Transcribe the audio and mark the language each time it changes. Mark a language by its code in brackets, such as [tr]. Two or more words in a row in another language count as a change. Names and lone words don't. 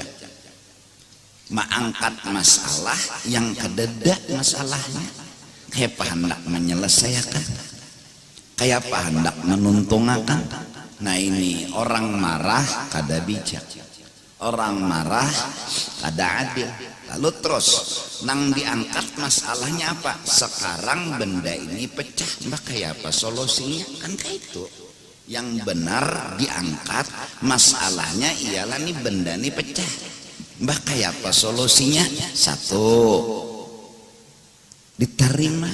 [bjn] Mengangkat masalah yang kadada masalahnya, kayak hendak menyelesaikan, kayak apa hendak menuntungakan. Nah ini orang marah kada bijak, orang marah kada adil. Lalu terus nang diangkat masalahnya apa? Sekarang benda ini pecah, mbak kayak apa solusinya? Kan kayak itu yang benar diangkat masalahnya, ialah nih benda ini pecah, mbak kayak apa solusinya? Satu, diterima.